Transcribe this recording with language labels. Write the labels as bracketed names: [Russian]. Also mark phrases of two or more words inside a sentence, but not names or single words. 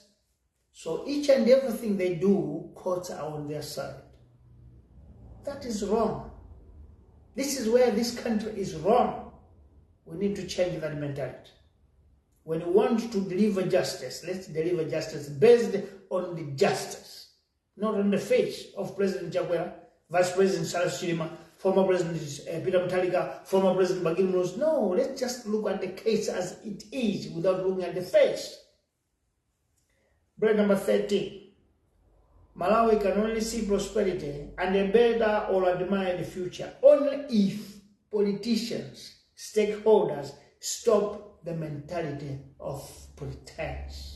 [English] So each and everything they do, courts are on their side. That is wrong. This is where this country is wrong. We need to change that mentality. When we want to deliver justice, let's deliver justice based on the justice, not on the face of President Chakwera, Vice President Charles Chilima, former President Peter Mutharika, former President Bagir Munoz. No, let's just look at the case as it is without looking at the face. Bullet number 13. Malawi can only see prosperity and a better or admired future only if politicians, stakeholders stop the mentality of pretense.